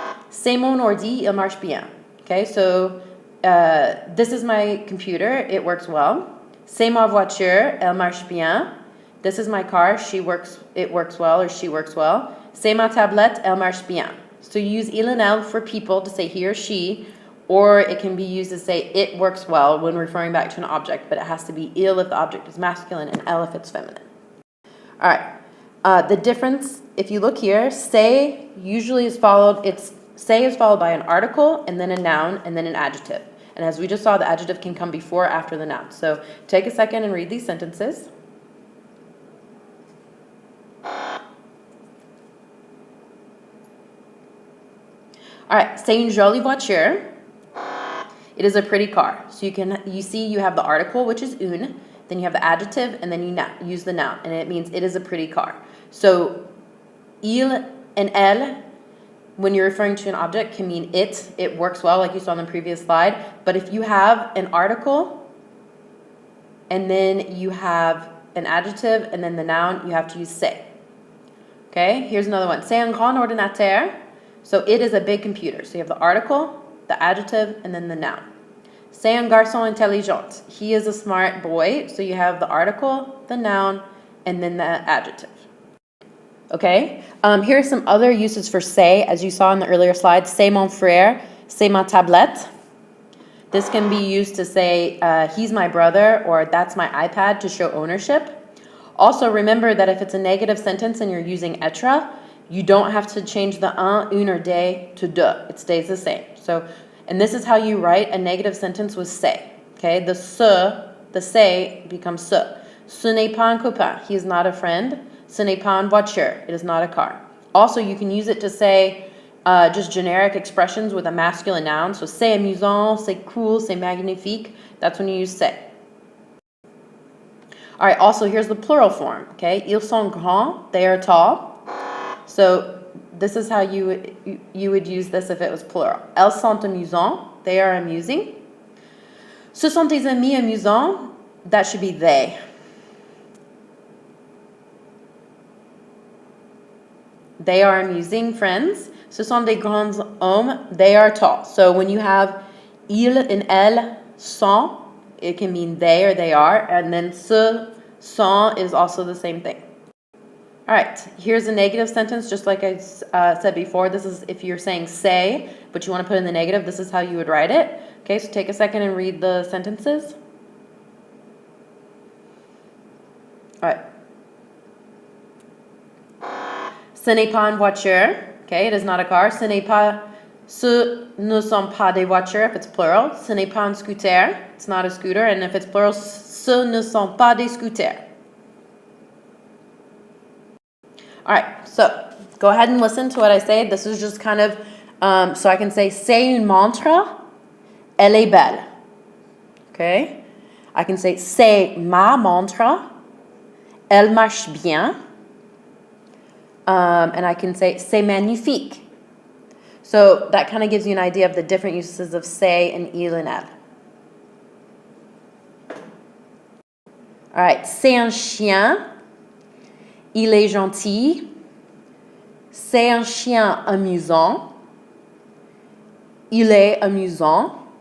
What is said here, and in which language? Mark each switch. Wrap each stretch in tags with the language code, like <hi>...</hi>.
<fr>C'est mon ordi, il marche bien.</fr> <en>Okay, so this is my computer, it works well.</en> <fr>C'est ma voiture, elle marche bien.</fr> <en>This is my car, it works well, or she works well.</en> <fr>C'est ma tablette, elle marche bien.</fr> <en>So you use il and elle for people to say he or she, or it can be used to say it works well when referring back to an object, but it has to be il if the object is masculine and elle if it's feminine. All right. The difference, if you look here, say usually is followed by an article and then a noun and then an adjective. And as we just saw, the adjective can come before or after the noun. So take a second and read these sentences.</en> <fr>All right, c'est une jolie voiture.</fr> <en>It is a pretty car. So you have the article, which is une, then you have the adjective, and then you use the noun, and it means it is a pretty car. So il and elle, when you're referring to an object, can mean it works well, like you saw in the previous slide. But if you have an article, and then you have an adjective, and then the noun, you have to use c'est. Okay, here's another one.</en> <fr>C'est un grand ordinateur.</fr> <en>So it is a big computer. So you have the article, the adjective, and then the noun.</en> <fr>C'est un garçon intelligent.</fr> <en>He is a smart boy. So you have the article, the noun, and then the adjective. Okay? Here are some other uses for c'est, as you saw in the earlier slide.</en> <fr>C'est mon frère, c'est ma tablette.</fr> <en>This can be used to say, he's my brother, or that's my iPad, to show ownership. Also, remember that if it's a negative sentence and you're using être, you don't have to change the un, une, or des to de. It stays the same. So, and this is how you write a negative sentence with c'est. Okay? The c'est becomes ce.</en> <fr>Ce n'est pas un copain.</fr> <en>He is not a friend.</en> <fr>Ce n'est pas une voiture.</fr> <en>It is not a car. Also, you can use it to say just generic expressions with a masculine noun.</en> <fr>So, c'est amusant, c'est cool, c'est magnifique.</fr> <en>That's when you use c'est. All right, also, here's the plural form. Okay?</en> <fr>Ils sont grands.</fr> <en>They are tall. So, this is how you would use this if it was plural.</en> <fr>Elles sont amusantes.</fr> <en>They are amusing.</en> <fr>Ce sont des amis amusants.</fr> <en>That should be they. They are amusing friends.</en> <fr>Ce sont des grands hommes.</fr> <en>They are tall. So when you have ils and elles sont, it can mean they or they are. And then ce sont is also the same thing. All right, here's a negative sentence, just like I said before. This is if you're saying say, but you want to put in the negative, this is how you would write it. Okay, so take a second and read the sentences. All right.</en> <fr>Ce n'est pas une voiture.</fr> <en>Okay, it is not a car.</en> <fr>Ce ne sont pas des voitures if it's plural. Ce n'est pas un scooter.</fr> <en>It's not a scooter. And if it's plural,</en> <fr>ce ne sont pas des scooters.</fr> <en>All right, so go ahead and listen to what I say. This is just kind of, so I can say,</en> <fr>c'est une montre, elle est belle.</fr> <en>Okay? I can say,</en> <fr>c'est ma montre, elle marche bien.</fr> <en>And I can say,</en> <fr>c'est magnifique.</fr> <en>So that kind of gives you an idea of the different uses of c'est and il and elle.</en> <fr>All right, c'est un chien. Il est gentil. C'est un chien amusant. Il est amusant.</fr>